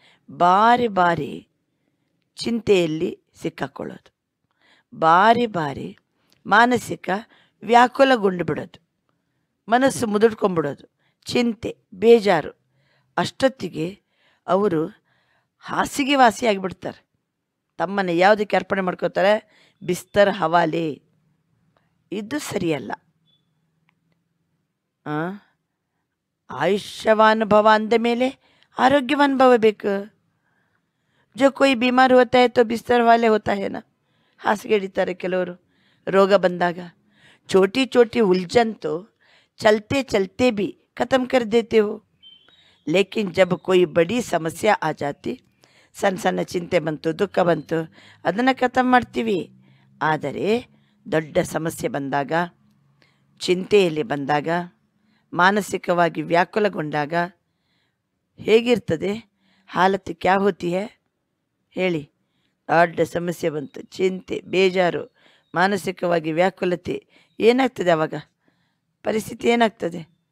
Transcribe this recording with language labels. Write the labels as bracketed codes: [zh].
[kn] ಬಾರಿ ಬಾರಿ ಚಿಂತೆಯಲ್ಲಿ ಸಿಕ್ಕಾಕೊಳ್ಳೋದು, ಬಾರಿ ಬಾರಿ ಮಾನಸಿಕ ವ್ಯಾಕುಲಗೊಂಡು ಬಿಡೋದು, ಮನಸ್ಸು ಮುದುಡ್ಕೊಂಡ್ಬಿಡೋದು, ಚಿಂತೆ ಬೇಜಾರು, ಅಷ್ಟೊತ್ತಿಗೆ ಅವರು ಹಾಸಿಗೆ ವಾಸಿ ಆಗಿಬಿಡ್ತಾರೆ। ತಮ್ಮನ್ನು ಯಾವುದಕ್ಕೆ ಅರ್ಪಣೆ ಮಾಡ್ಕೋತಾರೆ? ಬಿಸ್ತರ್ ಹವಾಲೆ। ಇದು ಸರಿಯಲ್ಲ। ಆಯುಷ್ಯವಾನ್ ಭವ ಅಂದ ಮೇಲೆ ಆರೋಗ್ಯವಾನ್ ಭವ ಬೇಕು। [hi] जो कोई बीमार होता है तो बिस्तर वाले होता है ना, [kn] ಹಾಸಿಗೆ ಹಿಡಿತಾರೆ ಕೆಲವರು ರೋಗ ಬಂದಾಗ। [hi] छोटी छोटी उलझन तो चलते चलते भी ख़त्म कर देते हो, लेकिन जब कोई बड़ी समस्या आ जाती, [kn] ಸಣ್ಣ ಸಣ್ಣ ಚಿಂತೆ ಬಂತು, ದುಃಖ ಬಂತು, ಅದನ್ನು ಖತಮ್ ಮಾಡ್ತೀವಿ। ಆದರೆ ದೊಡ್ಡ ಸಮಸ್ಯೆ ಬಂದಾಗ, ಚಿಂತೆಯಲ್ಲಿ ಬಂದಾಗ, ಮಾನಸಿಕವಾಗಿ ವ್ಯಾಕುಲಗೊಂಡಾಗ ಹೇಗಿರ್ತದೆ? [hi] ಹಾಲತ್ ಕ್ಯಾ ಹೋತಿ ಹೈ [kn] ಹೇಳಿ? ದೊಡ್ಡ ಸಮಸ್ಯೆ ಬಂತು, ಚಿಂತೆ ಬೇಜಾರು, ಮಾನಸಿಕವಾಗಿ ವ್ಯಾಕುಲತೆ, ಏನಾಗ್ತದೆ ಆವಾಗ? ಪರಿಸ್ಥಿತಿ ಏನಾಗ್ತದೆ?